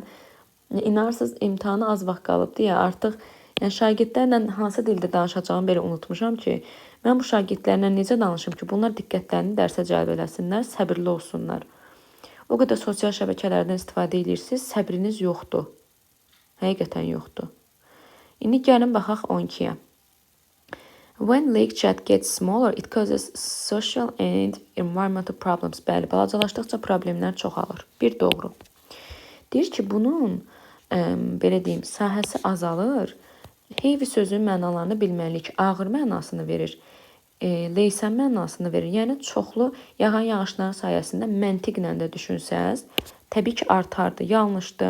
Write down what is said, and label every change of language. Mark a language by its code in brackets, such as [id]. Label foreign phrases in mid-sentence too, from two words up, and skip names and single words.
[az] İnanırsınız, imtahana az vaxt qalıbdır ya, artıq şagirdlərlə hansı dildə danışacağımı belə unutmuşam ki, mən bu şagirdlərlə necə danışım ki, bunlar diqqətlərini dərsə cəlb eləsinlər, səbirli olsunlar. O qədər sosial şəbəkələrdən istifadə edirsiniz, səbriniz yoxdur. Həqiqətən yoxdur. İndi gəlin baxaq 12-yə. [en] When Lake Chad gets smaller, it causes social and environmental problems. [az] Bəli, balacalaşdıqca problemlər çoxalır. Bir doğru. Deyir ki, bunun belə deyim, sahəsi azalır. Heavy sözünün mənalarını bilməliyik. Ağır mənasını verir. Leysan mənasını verir. Yəni, çoxlu yağan yağışların sayəsində məntiqlə də düşünsəz, təbii ki, artardı, yanlışdır.